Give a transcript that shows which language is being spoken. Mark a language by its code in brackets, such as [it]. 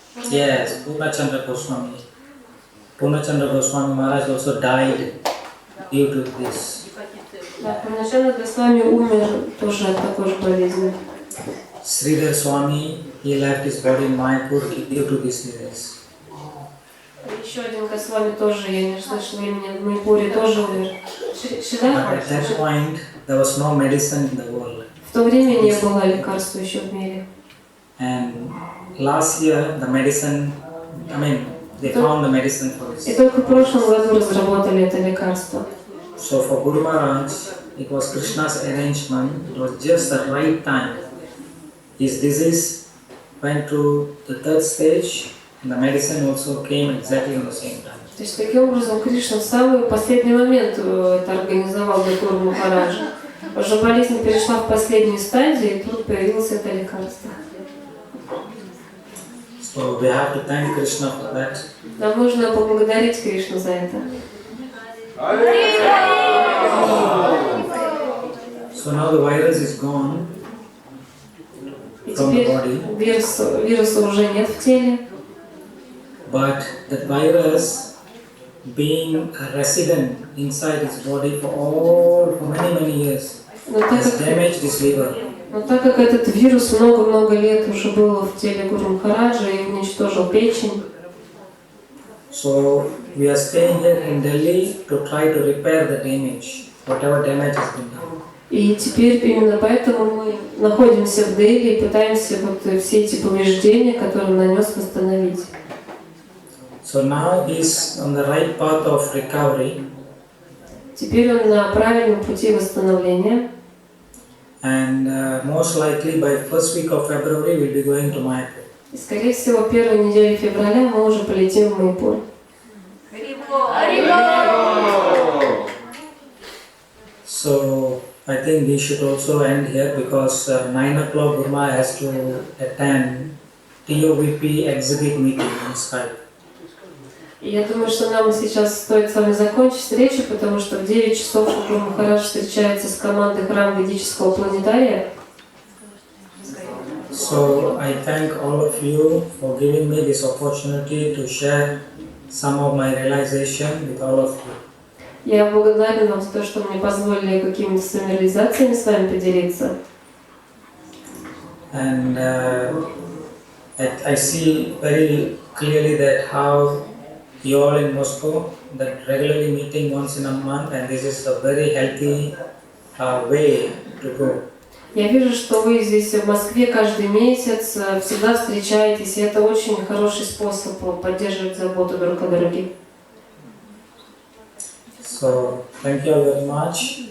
[en] Yes, Purnachandra Goswami. Purnachandra Goswami Maharaj also died due to this. [ru] Да, Пурначандра Госвами умер тоже от такой же болезни. [en] Sridhar Swami, he left his body in Mayapur due to this disease. [ru] Еще один Госвами тоже, я не слышала имени, в Майпуре тоже умер. [en] But at that point, there was no medicine in the world. [ru] В то время не было лекарства еще в мире. [en] And last year, the medicine, they found the medicine for this. [ru] И только в прошлом году разработали это лекарство. [en] So for Guru Maharaj, it was Krishna's arrangement, it was just the right time. His disease went to the 3rd stage and the medicine also came exactly on the same time. [ru] То есть таким образом Кришна в самый последний момент это организовал для Гуру Махараджа. Уже болезнь перешла в последнюю стадию, и тут появилось это лекарство. [en] So we have to thank Krishna for that. [ru] Нам нужно поблагодарить Кришну за это. [en] So now the virus is gone from the body. [ru] Вируса уже нет в теле. [en] But the virus, being a resident inside his body for many years, has damaged his liver. [ru] Но так как этот вирус много-много лет уже был в теле Гуру Махараджа и уничтожил печень, [en] so we are staying here in Delhi to try to repair the damage, whatever damage has been done. [ru] И теперь именно поэтому мы находимся в Дели и пытаемся вот все эти повреждения, которые он нанес, восстановить. [en] So now he's on the right path of recovery. [ru] Теперь он на правильном пути восстановления. [en] And most likely by first week of February we'll be going to Mayapur. [ru] И, скорее всего, первой недели февраля мы уже полетим в Майяпур. [en] So I think we should also end here because 9 o'clock Gurma has to attend TOVP exhibit meeting on Skype. [ru] И я думаю, что нам сейчас стоит с вами закончить встречу, потому что в 9 часов Гуру Махарадж встречается с командой храма ведического планетария. [en] So I thank all of you for giving me this opportunity to share some of my realization with all of you. [ru] Я благодарен вам за то, что мне позволили какими-то своими реализациями с вами поделиться. [en] And I see very clearly that how you all in Moscow that regularly meeting once in a month, and this is a very healthy way to go. [ru] Я вижу, что вы здесь в Москве каждый месяц всегда встречаетесь, и это очень хороший способ поддерживать заботу друг о друге. [en] So thank you all very much.